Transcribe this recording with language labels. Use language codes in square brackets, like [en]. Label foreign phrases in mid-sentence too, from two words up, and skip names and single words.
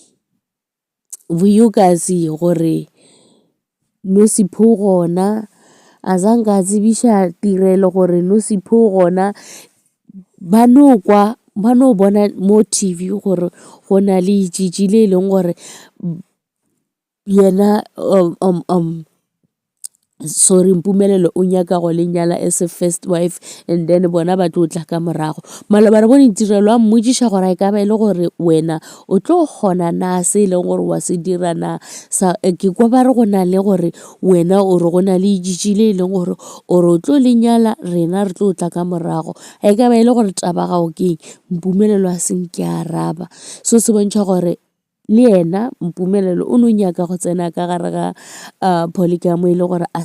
[nso] Vuyokazi gore Nosipho gona a zanka a tsebiša tirelo gore Nosipho gona ba no bona mo TV gore go na le jiji le e leng gore yena sorry Mpumelelo o nyaka go lenyala [en] as a first wife and then [nso] bona ba tlo tla ka morago mala ba re bone tirelo a mmotšiša gore e ka ba e le gore wena o tlo kgona na se e leng gore wa se dira na ke kwa ba re go na le gore wena o re go na le jiji le e leng gore o re o tlo lenyala rena re tlo tla ka morago e ka ba e le gore taba gago keng Mpumelelo a senke a araba so se bontšha gore le yena Mpumelelo o no nyaka go tsena ka gare ga polygamy e le gore a